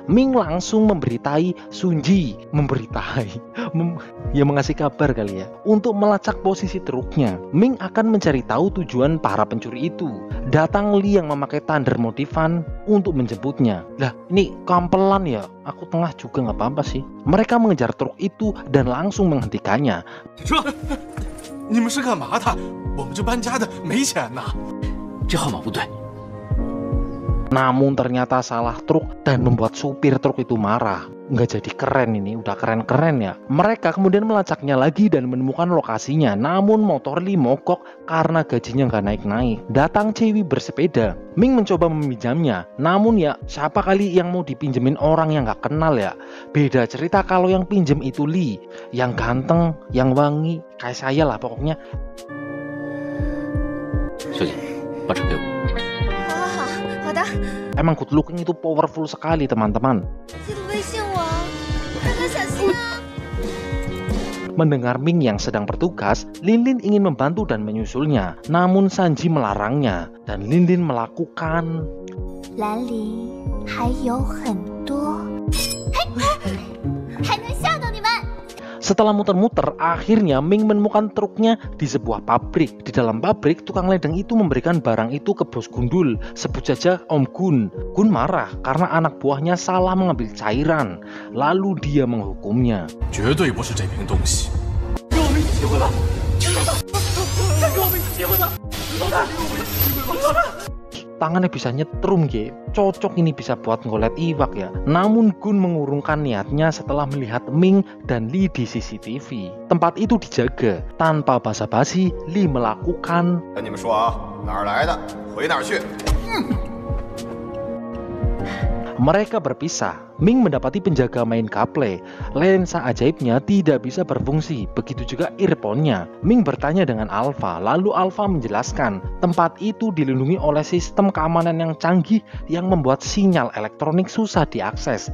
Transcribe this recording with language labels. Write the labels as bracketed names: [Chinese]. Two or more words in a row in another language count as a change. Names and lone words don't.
[Indonesian] Ming langsung memberitai Sunji, mengasih kabar kali ya, untuk melacak posisi truknya. Ming akan mencari tahu tujuan para pencuri itu. Datang Li yang memakai Thunder Motifan untuk menjemputnya. Lah, ini kampelan ya, aku tengah juga nggak apa-apa sih. Mereka mengejar truk itu dan langsung menghentikannya. [Chinese] 你们是干嘛的？我们这搬家的没钱呐。这号码不对。 [Indonesian] Namun ternyata salah truk dan membuat supir truk itu marah. Nggak jadi keren ini, udah keren-keren ya. Mereka kemudian melacaknya lagi dan menemukan lokasinya. Namun motor Li mogok karena gajinya nggak naik-naik. Datang Cewi bersepeda. Ming mencoba meminjamnya. Namun ya, siapa kali yang mau dipinjemin orang yang nggak kenal ya. Beda cerita kalau yang pinjem itu Li. Yang ganteng, yang wangi, kayak saya lah pokoknya. [Chinese] 小姐，把车给我。好的， [Indonesian] Emang [English] good looking [Indonesian] itu powerful sekali teman-teman. [Chinese] 记得微信我，大家小心啊！ [Indonesian] Mendengar Ming yang sedang bertugas, Lin Lin ingin membantu dan menyusulnya. Namun Sanji melarangnya dan Lin Lin melakukan [Chinese] 兰陵还有很多，还能吓到你们。 [Indonesian] Setelah muter-muter, akhirnya Ming menemukan truknya di sebuah pabrik. Di dalam pabrik, tukang ledeng itu memberikan barang itu ke bos Gundul, sebut saja Om Gun. Gun marah karena anak buahnya salah mengambil cairan. Lalu dia menghukumnya. [Chinese] 绝对不是这瓶东西。 [Indonesian] Tangannya bisa nyetrum ya, cocok ini bisa buat [Javanese] ngolet iwak [Indonesian] ya. Namun Gun mengurungkan niatnya setelah melihat Ming dan Li di CCTV. Tempat itu dijaga. Tanpa basa-basi, Li melakukan [Chinese] 跟你们说啊，哪儿来的回哪儿去。 [Indonesian] Mereka berpisah. Ming mendapati penjaga main gaple. Lensa ajaibnya tidak bisa berfungsi. Begitu juga earphone-nya. Ming bertanya dengan Alpha. Lalu Alpha menjelaskan tempat itu dilindungi oleh sistem keamanan yang canggih yang membuat sinyal elektronik susah diakses.